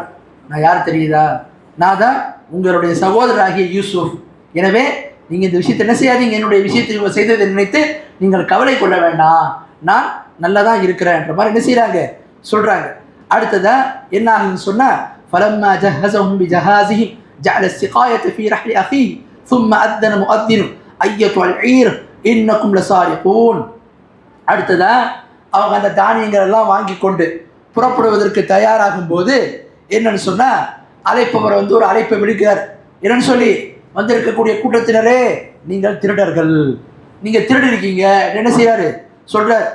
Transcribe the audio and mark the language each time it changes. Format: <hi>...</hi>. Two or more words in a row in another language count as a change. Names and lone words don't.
<ta>நான் யார் தெரியுதா, நான் தான் உங்களுடைய சகோதரராகிய யூசுப். எனவே நீங்கள் இந்த விஷயத்தை என்ன செய்யாதீங்க, என்னுடைய விஷயத்தை இவங்க செய்ததை நினைத்து நீங்கள் கவலை கொள்ள வேண்டாம், நான் நல்லா தான் இருக்கிறேன்ற மாதிரி என்ன செய்கிறாங்க, சொல்கிறாங்க. அடுத்ததாக என்ன ஆகுதுன்னு சொன்னால்</ta> <ar>فلما جهزهم بجهازهم جعل السقاية في رحل أخيه ثم أذن مؤذن أيتها العير إنكم لسارقون.</ar> <ta>அடுத்ததாக அவங்க அந்த தானியங்கள் எல்லாம் வாங்கி கொண்டு புறப்படுவதற்கு தயாராகும் போது என்னன்னு சொன்னால் அழைப்பவர் ஒரு அழைப்பை விடுக்கிறார். என்னன்னு சொல்லி, வந்திருக்கக்கூடிய கூட்டத்தினரே, நீங்கள் திருடர்கள், நீங்கள் திருடி இருக்கீங்க என்ன செய்யாரு சொல்கிறார்.</ta>